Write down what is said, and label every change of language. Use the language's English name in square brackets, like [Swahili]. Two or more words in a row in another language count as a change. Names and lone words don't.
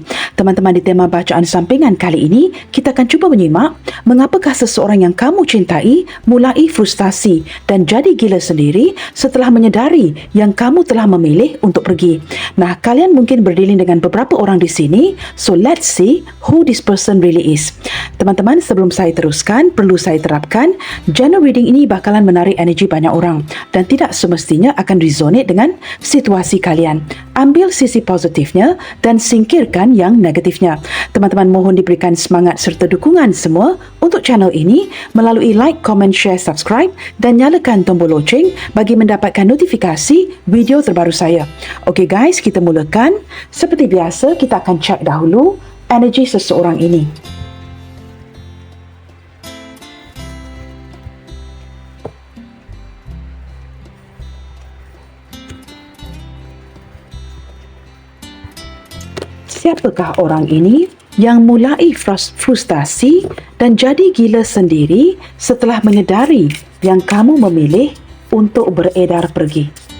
[Malay] Teman-teman, di tema bacaan sampingan kali ini, kita akan cuba menyimak mengapakah seseorang yang kamu cintai mulai frustasi dan jadi gila sendiri setelah menyedari yang kamu telah memilih untuk pergi. Nah, kalian mungkin berdealing dengan beberapa orang di sini, [English] so let's see who this person really is. [Malay] Teman-teman, sebelum saya teruskan, perlu saya terapkan, [English] general reading [Malay] ini bakalan menarik energi banyak orang dan tidak semestinya akan resonate dengan situasi kalian. Ambil sisi positifnya dan singkirkan yang negatifnya. Teman-teman, mohon diberikan semangat serta dukungan semua untuk channel ini melalui [English] like, comment, share, subscribe [Malay] dan nyalakan tombol loceng bagi mendapatkan notifikasi video terbaru saya. [English] Okey guys, [Malay] kita mulakan. Seperti biasa, kita akan check dahulu energi seseorang ini. Siapakah orang ini yang mulai frustasi dan jadi gila sendiri setelah menyedari yang kamu memilih untuk beredar pergi?